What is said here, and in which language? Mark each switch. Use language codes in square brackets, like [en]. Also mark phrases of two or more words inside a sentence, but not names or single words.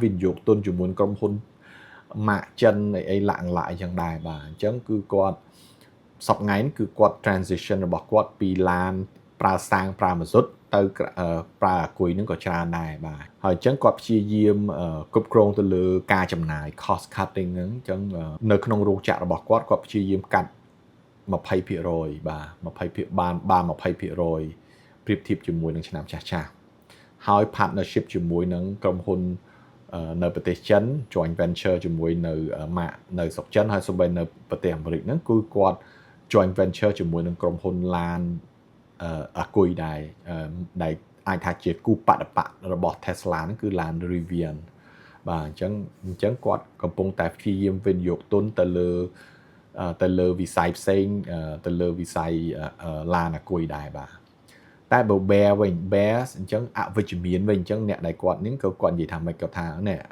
[km] វិនិយោគទុនជាមួយក្រុមហ៊ុនម៉ាកចិនអីឡាក់អញ្ចឹងដែរបាទអញ្ចឹងគឺគាត់សប្តាហ៍ថ្ងៃគឺគាត់ transition របស់គាត់ពីឡានប្រើសាំងប្រើម៉ាស៊ូតទៅប្រើអាគុយហ្នឹងក៏ច្រើនដែរបាទហើយអញ្ចឹងគាត់ព្យាយា មគ្រប់គ្រងទៅលើការចំណាយ [en] cost cutting [km] ហ្នឹងអញ្ចឹងនៅក្នុងរោងចក្ររបស់គាត់ព្យាយាមកាត់20%បាទបាន 20% ប្រៀបធៀបជាមួយនឹងឆ្នាំចាស់ ហើយ partnership ជាមួយនឹងក្រុមហ៊ុននៅប្រទេសចិន [en] joint venture [km] ជាមួយនៅម៉ាកនៅស្រុកចិនហើយសូម្បីនៅប្រទេសអាមេរិកហ្នឹង គឺគាត់ [en] joint venture [km] ជាមួយនឹងក្រុមហ៊ុនឡានអាគុយដែរដែលអាចថាជាគូបដិបករបស់ Tesla ហ្នឹងគឺឡាន Rivian បាទអញ្ចឹងគាត់កំពុងតែព្យាយាមវិនិយោគទុនទៅលើវិស័យផ្សេងទៅលើវិស័យឡានអាគុយដែរបាទតែបើ bear វិញ bear អញ្ចឹងអវិជ្ជមានវិញអញ្ចឹងអ្នកដែលគាត់នេះក៏គាត់និយាយថាម៉េចគាត់ថានេះ